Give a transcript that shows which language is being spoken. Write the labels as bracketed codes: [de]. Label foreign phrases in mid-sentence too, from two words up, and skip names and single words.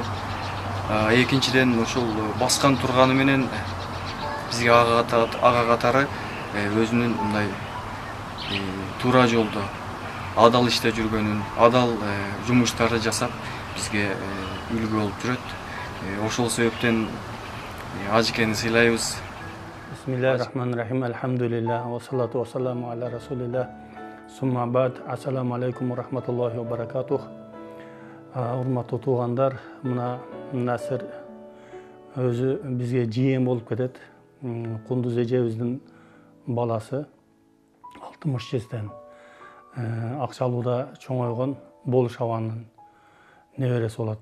[ky] Экинчиден ушул баскан турганы менен бизге ага катары өзүнүн мындай туура жолдо адал иште жүргөнүн, адал жумуштарды жасап бизге үлгү болуп жүрөт. Ошол себептен ажыкени сыйлайбыз. [ar] بسم الله الرحمن الرحيم. الحمد لله والصلاة والسلام على رسول الله. ثم بعد. السلام عليكم ورحمة الله وبركاته. [ky] Урматтуу туугандар, мына Насыр өзү бизге жиен болуп кетет. Кундуз эжебиздин баласы 60 жезден Акчалууда чоңойгон Болуш абанын небереси болот.